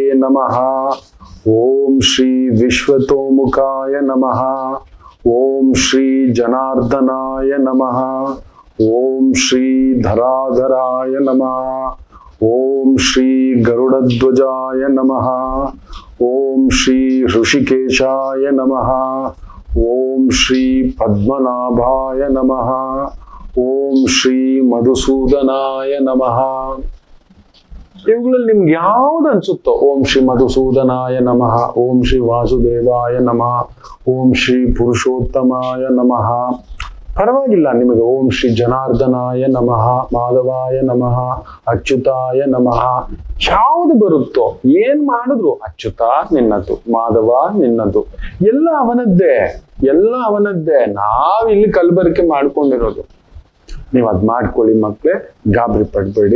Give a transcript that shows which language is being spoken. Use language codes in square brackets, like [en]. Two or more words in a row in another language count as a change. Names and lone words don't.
[sa] ನಮಃ, ಓಂ ಶ್ರೀ ವಿಶ್ವತೋಮುಖಾಯ ನಮಃ, ಓಂ ಶ್ರೀ ಜನಾರ್ದನಾಯ ನಮಃ, ಓಂ ಶ್ರೀ ಧರಾಧರಾಯ ನಮಃ, ಓಂ ಶ್ರೀ ಗರುಡಧ್ವಜಾಯ ನಮಃ, ಓಂ ಶ್ರೀ ಋಷಿಕೇಶಾಯ ನಮಃ, ಓಂ ಶ್ರೀ ಪದ್ಮನಾಭಾಯ ನಮಃ, ಓಂ ಶ್ರೀ ಮಧುಸೂದನಾಯ ನಮಃ. [kn] ಇವುಗಳಲ್ಲಿ ನಿಮ್ಗೆ ಯಾವ್ದು ಅನ್ಸುತ್ತೋ, [sa] ಓಂ ಶ್ರೀ ಮಧುಸೂದನಾಯ ನಮಃ, ಓಂ ಶ್ರೀ ವಾಸುದೇವಾಯ ನಮಃ, ಓಂ ಶ್ರೀ ಪುರುಷೋತ್ತಮಾಯ ನಮಃ, [kn] ಪರವಾಗಿಲ್ಲ ನಿಮಗೆ. [sa] ಓಂ ಶ್ರೀ ಜನಾರ್ದನಾಯ ನಮಃ, ಮಾಧವಾಯ ನಮಃ, ಅಚ್ಯುತಾಯ ನಮಃ, [kn] ಯಾವುದು ಬರುತ್ತೋ ಏನ್ ಮಾಡಿದ್ರು ಅಚ್ಯುತ ನಿನ್ನದು, ಮಾಧವ ನಿನ್ನದು, ಎಲ್ಲ ಅವನದ್ದೇ. ನಾವಿಲ್ಲಿ ಕಲಬೆರಕೆ ಮಾಡ್ಕೊಂಡಿರೋದು. ನೀವು ಅದ್ ಮಾಡ್ಕೊಳ್ಳಿ ಮಕ್ಳೇ, ಗಾಬರಿ ಪಡ್ಬೇಡಿ.